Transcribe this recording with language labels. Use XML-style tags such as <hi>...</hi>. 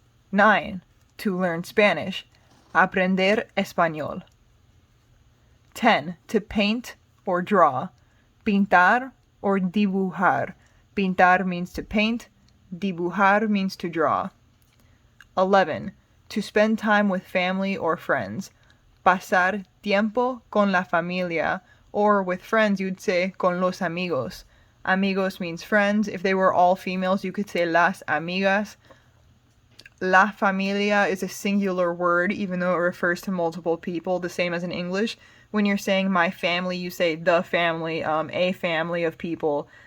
<en>9. To learn Spanish.</en> <es>Aprender español.</es> <en>10. To paint or draw. Pintar or dibujar. Pintar means to paint. Dibujar means to draw. 11. To spend time with family or friends.</en> <es>Pasar tiempo con la familia.</es> <en>Or with friends, you'd say</en> <es>con los amigos.</es> <en>Amigos means friends. If they were all females, you could say</en> <es>las amigas. La familia</es> <en>is a singular word, even though it refers to multiple people, the same as in English. When you're saying my family, you say the family, a family of people.</en>